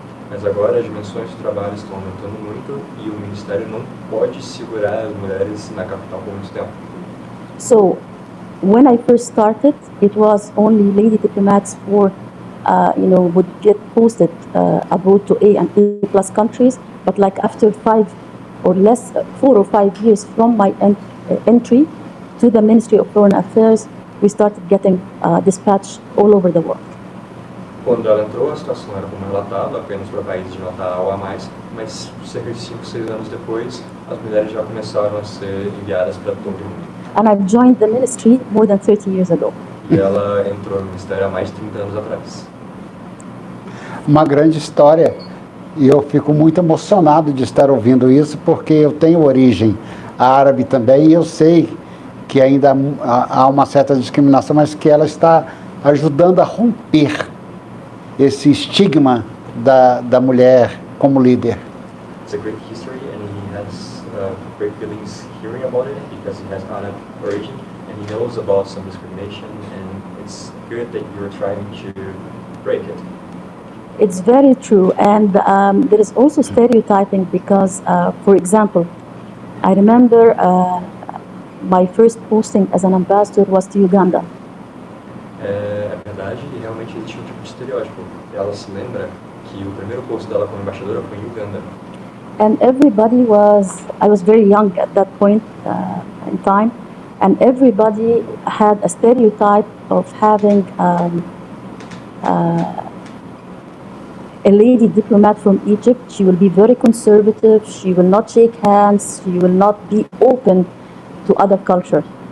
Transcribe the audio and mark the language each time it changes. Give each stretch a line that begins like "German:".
Portuguese: Mas agora as dimensões do trabalho estão aumentando muito e o Ministério não pode segurar as mulheres na capital por muito tempo.
English: So, when I first started, it was only lady diplomats for, would get posted abroad to A and A+ countries. But like after 4 or 5 years from my entry to the Ministry of Foreign Affairs, we started getting dispatched all over the world.
Portuguese: Quando ela entrou, a situação era como ela estava, apenas para países de nota A ou A+, mas cerca de 5, 6 anos depois, as mulheres já começaram a ser enviadas para todo mundo.
English: And I've joined the ministry more than 30 years ago.
Portuguese: E ela entrou no ministério há mais de 30 anos atrás. Uma grande história, e eu fico muito emocionado de estar ouvindo isso, porque eu tenho origem árabe também, e eu sei que ainda há uma certa discriminação, mas que ela está ajudando a romper esse estigma da mulher como líder.
English: It's a great history, and he has great feelings hearing about it because he has Arab origin, and he knows about some discrimination, and it's good that you're trying to break it. It's very true, and there is also stereotyping because, for example, I remember my first posting as an ambassador was to Uganda.
Portuguese: É verdade, e realmente existe um tipo de estereótipo. Ela se lembra que o primeiro posto dela como embaixadora foi em Uganda.
English: And I was very young at that point in time, and everybody had a stereotype of having a lady diplomat from Egypt. She will be very conservative, she will not shake hands, she will not be open to other culture.